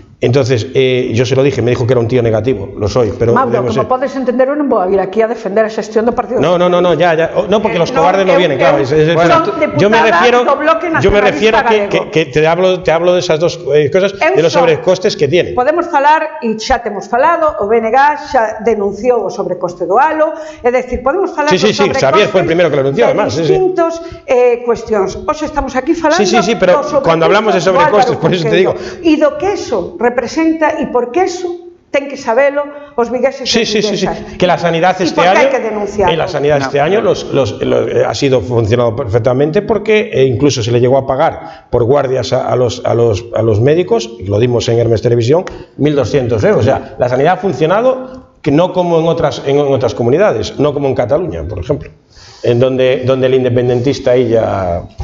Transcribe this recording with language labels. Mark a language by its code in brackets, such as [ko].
[es] Entonces, yo se lo dije, me dijo que era un tío negativo, lo soy, pero... [gl] Mauro, como podes entender, eu non vou a vir aquí a defender a xestión do Partido [es] No, ya, no, porque los cobardes no vienen, claro. Yo me refiero que te hablo de esas dos cosas, de los sobrecostes que tienen. [gl] Podemos falar, e xa temos falado, o BNG xa denunciou o sobrecoste do halo, é dicir, podemos falar dos sobrecostes... [es] Sí, Xavier fue el primero que lo denunció, además. [gl] Distintos cuestións. Hoxe estamos aquí falando... [es] Sí, pero cuando hablamos de sobrecostes, por eso te digo... [gl] E do que eso representa, e por que eso ten que sabelo os vigueses e viguesas. [es] Que la sanidad este año ha sido funcionado perfectamente, porque incluso se le llegó a pagar por guardias a los médicos, y lo dimos en Hermes Televisión, 1.200 euros. O sea, la sanidad ha funcionado, que no como en otras comunidades, no como en Cataluña, por ejemplo, en donde el independentista ahí ya...